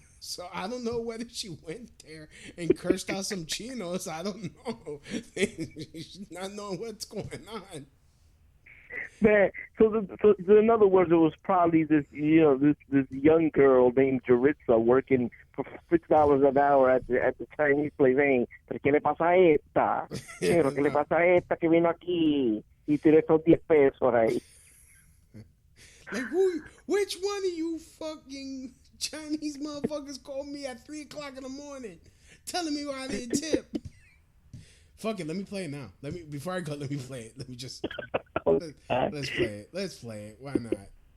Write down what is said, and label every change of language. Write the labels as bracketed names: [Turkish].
[English] So I don't know whether she went there and cursed out some chinos. I don't know. She's not knowing what's going on. Man, so in other words, it was probably this young girl named Jaritza working for $6 an hour at the Chinese place saying, [Spanish] "Pero qué le pasa a esta? Pero qué le pasa a esta que vino aquí y tiene esos 10 pesos ahí?" [English] Like, which one of you fucking Chinese motherfuckers called me at 3 o'clock in the morning telling me why I didn't tip? Fuck it, let me play it now. Before I go, let me play it. Let me just let's play it. Let's play it. Why not?